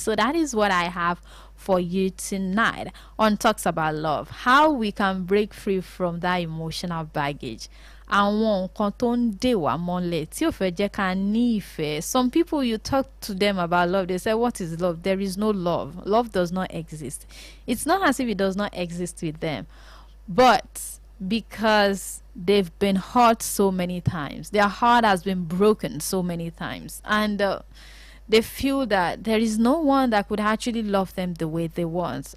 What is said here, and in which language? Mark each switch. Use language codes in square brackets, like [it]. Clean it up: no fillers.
[en] So that is what I have for you tonight on Talks About Love, how we can break free from that emotional baggage. [yo] Àwọn nǹkan tó ń dè wá mọ́lẹ̀ tí ò fẹ́ jẹ́ ká ní ìfẹ́. [en] Some people, you talk to them about love, they say, what is love? There is no love. Love does not exist. It's not as if it does not exist with them, but because they've been hurt so many times, their heart has been broken so many times, and they feel that there is no one that could actually love them the way they want.